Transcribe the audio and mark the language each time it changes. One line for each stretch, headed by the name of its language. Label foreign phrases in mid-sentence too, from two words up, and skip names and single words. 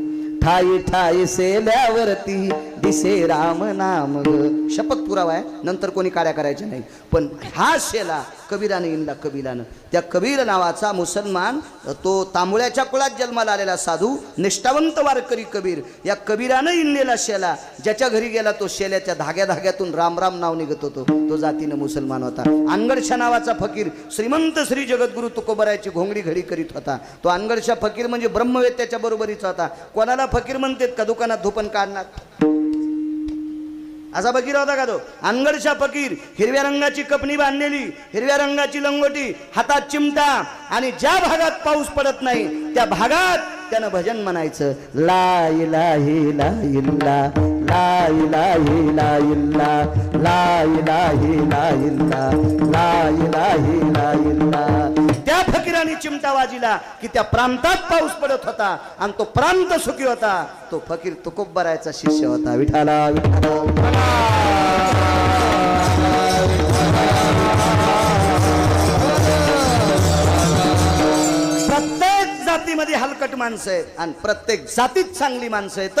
Marathi: ठाई ठाई सेल्यावरती दिसे राम नाम ग. शपथ पुरावा आहे, नंतर कोणी काड्या करायच्या नाही. पण हा शेला कबीरानं इनला. कबीरानं त्या कबीर नावाचा मुसलमान, तो तांबुळ्याच्या कुळात जन्माला आलेला साधू, निष्ठावंत वारकरी कबीर, या कबीरानं इनलेला शेला ज्याच्या घरी गेला तो शेल्याच्या धाग्यातून राम राम नाव निघत होतो. तो जातीनं मुसलमान होता. अनगडशा नावाचा फकीर श्रीमंत श्री जगद्गुरु तुकोबरायची घोंगडी घडी करीत होता. तो अनगडशा फकीर म्हणजे ब्रह्मवेत्याच्या बरोबरीचा होता. कोणाला फकीर म्हणतात का दुकानात धुपन काढणार असा फकीर होता का तो? अनगडशा फकीर. हिरव्या रंगाची कपनी बांधलेली, हिरव्या रंगाची लंगोटी, हातात चिमटा, आणि ज्या भागात पाऊस पडत नाही त्या भागात त्यानं भजन म्हणायचं.
Arabic: لا إله إلا، لا إله إلا، لا إله إلا، لا إله إلا.
Marathi: त्या फकीराने चिमटा वाजिला की त्या प्रांतात पाऊस पडत होता आणि तो प्रांत सुखी होता. तो फकीर तुकोबरायचा शिष्य होता. विठाला विठाला. प्रत्येक जातीमध्ये हलकट माणसं आहेत आणि प्रत्येक जातीत चांगली माणसं आहेत.